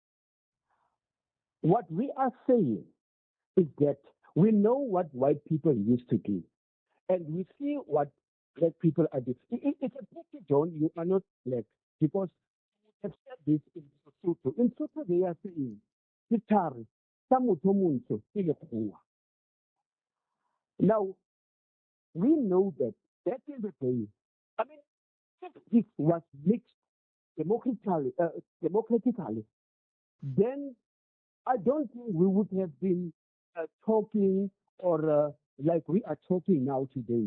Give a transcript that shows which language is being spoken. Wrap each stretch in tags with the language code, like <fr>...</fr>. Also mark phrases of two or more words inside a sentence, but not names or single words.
<en>What we are saying is that we know what white people used to do, and we see what black people are doing. It's a pity, John, you are not black, because you have said this in Lesotho. In Lesotho, they are saying,</en> <st>"Sitari, sa motho o montsho ke lekgowa."</st> <en>Now, we know that back in the day, I mean, if this was mixed democratically, then I don't think we would have been talking or like we are talking now today.</en>